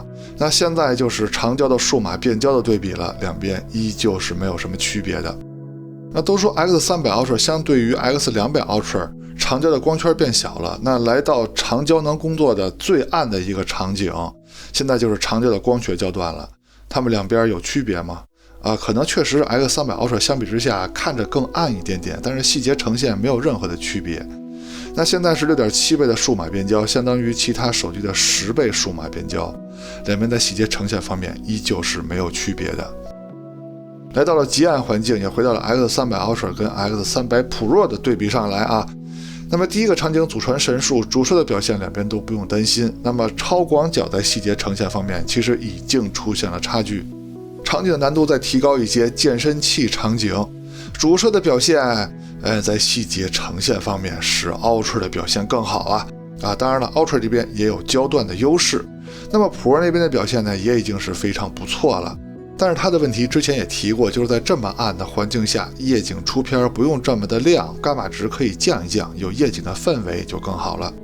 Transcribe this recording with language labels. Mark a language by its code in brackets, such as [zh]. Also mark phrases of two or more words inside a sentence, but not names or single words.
[zh] 那現在就是長焦的數碼變焦的對比了，兩邊依舊是沒有什麼區別的。那都說 X300 Ultra 相對於 X200 Ultra 長焦的光圈變小了，那來到長焦能工作的最暗的一個場景，現在就是長焦的光學焦段了。它們兩邊有區別嗎？可能確實 X300 Ultra 相比之下看着更暗一點點，但是細節呈現沒有任何的區別。那現在是 6.7 倍的數碼變焦，相當於其他手機的10倍數碼變焦，兩邊在細節呈現方面依舊是沒有區別的。來到了極暗環境，也回到了 X300 Ultra 跟 X300 Pro 的對比上來啊。那麼第一個場景祖傳神速，主攝的表現兩邊都不用擔心。那麼超廣角在細節呈現方面，其實已經出現了差距。場景的難度再提高一些，健身器場景，主攝的表現，在細節呈現方面使 Ultra 的表現更好啊。當然了 ，Ultra 這邊也有焦段的優勢。那麼 Pro 那邊的表現呢，也已經是非常不錯了。但是它的問題之前也提過，就是在這麼暗的環境下，夜景出片不用這麼的亮，伽馬值可以降一降，有夜景的氛圍就更好了。